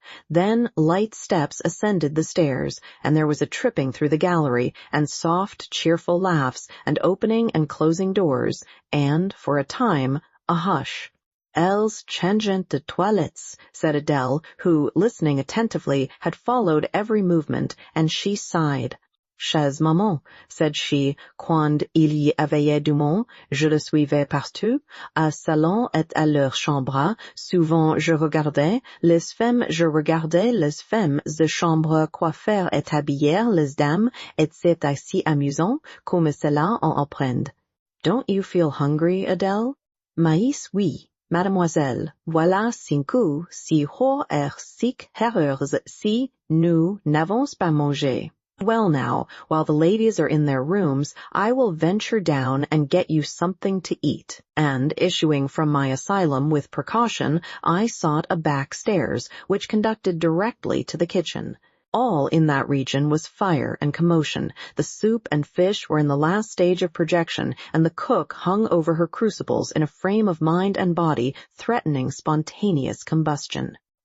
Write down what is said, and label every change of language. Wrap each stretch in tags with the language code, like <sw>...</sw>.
<en>Then light steps ascended the stairs, and there was a tripping through the gallery, and soft, cheerful laughs, and opening and closing doors, and, for a time, a hush.</en> <fr>"Elles changent de toilettes,"</fr> <en>said Adele, who, listening attentively, had followed every movement, and she sighed.</en> <fr>"Chère maman,"</fr> <en>said she,</en> <fr>"quand il y avait du monde, je le suivais partout, à salon et à leur chambre, souvent je regardais les femmes, de chambre coiffer et habiller les dames, et c'est assez amusant, comme cela on apprend."</fr> <en>"Don't you feel hungry, Adele?"</en> <fr>"Mais oui, mademoiselle, voilà 5 si hors et 6 heures si nous n'avons pas mangé."</fr> <en>"Well now, while the ladies are in their rooms, I will venture down and get you something to eat." And, issuing from my asylum with precaution, I sought a back stairs, which conducted directly to the kitchen. All in that region was fire and commotion. The soup and fish were in the last stage of projection, and the cook hung over her crucibles in a frame of mind and body threatening spontaneous combustion.</en>